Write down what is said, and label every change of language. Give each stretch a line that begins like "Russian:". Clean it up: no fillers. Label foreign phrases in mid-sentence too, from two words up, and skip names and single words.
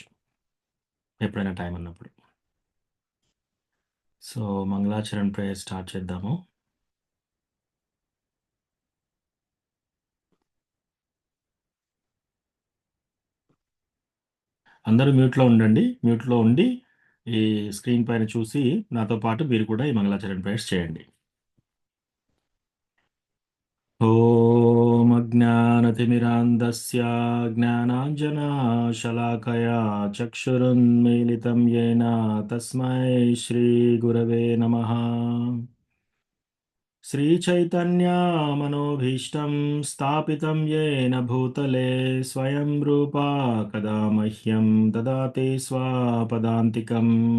Telugu: ఎప్పుడైనా టైం ఉన్నప్పుడు. సో, మంగళాచరణ్
English: prayer start
Telugu: చేద్దాము. అందరూ మ్యూట్‌లో ఉండండి. మ్యూట్‌లో ఉండి ఈ స్క్రీన్ పైన చూసి నాతో పాటు మీరు కూడా ఈ మంగళాచరణ్ ప్రేయర్స్ చేయండి.
Sanskrit: ॐ अज्ञानतिमिरान्धस्य ज्ञानाञ्जनशलाकया चक्षुरुन्मीलितं येन तस्मै श्रीगुरवे नमः। श्रीचैतन्यमनोभीष्टं स्थापितं येन भूतले स्वयं रूपा कदा मह्यं ददाति स्वपदान्तिकम्।